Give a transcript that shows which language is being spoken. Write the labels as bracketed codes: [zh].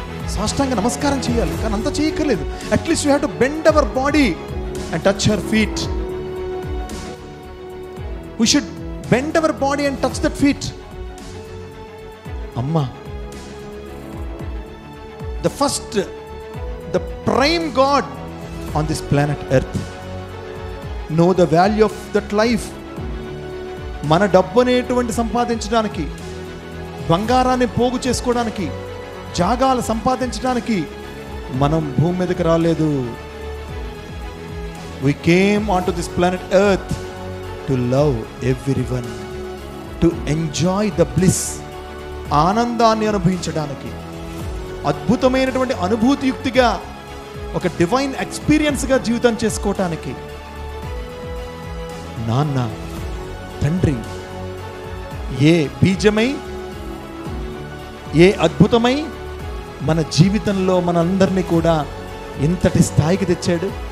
[te] సాష్టాంగ నమస్కారం చేయాలి. కానీ అంత చేయక్కర్లేదు. [en] At least you have to bend our body and touch her feet. We should bend our body and touch that feet. అమ్మ the first, the prime god on this planet earth. Know the value of that life. [te] మన డబ్బు అనేటువంటి సంపాదించడానికి, బంగారాన్ని పోగు చేసుకోవడానికి, జాగాలు సంపాదించడానికి మనం భూమి మీదకి రాలేదు. [en] We came onto this planet earth to love everyone, to enjoy the bliss. [te] ఆనందాన్ని అనుభవించడానికి, అద్భుతమైనటువంటి అనుభూతియుక్తిగా ఒక డివైన్ ఎక్స్పీరియన్స్గా జీవితం చేసుకోవటానికి. నాన్న, తండ్రి ఏ బీజమై, ఏ అద్భుతమై మన జీవితంలో మనందరినీ కూడా ఇంతటి స్థాయికి తెచ్చాడు.